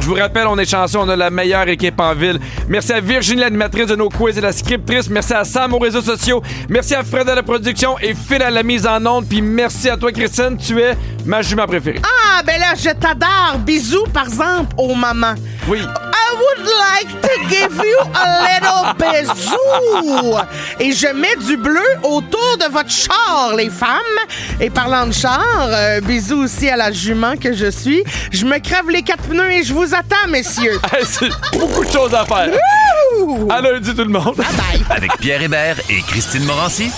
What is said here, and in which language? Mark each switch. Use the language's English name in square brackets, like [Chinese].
[French] Je vous rappelle, on est chanceux, on a la meilleure équipe en ville. Merci à Virginie, l'animatrice de nos quiz et la scriptrice. Merci à Sam aux réseaux sociaux. Merci à Fred à la production et Phil à la mise en onde. Puis merci à toi, Christine. Tu es ma jument préférée. Ah, ben là, je t'adore. Bisous, par exemple, aux mamans. Oui. [English] I would like to give you a little bisou. [French] Et je mets du bleu autour de votre char, les femmes. Et parlant de char, bisous aussi à la jument que je suis. Je me crève les 4 pneus et je vous attends, messieurs. Hey, c'est beaucoup de choses à faire. Wouh! À lundi, tout le monde. Bye bye. Avec Pierre Hébert et Christine Morancy.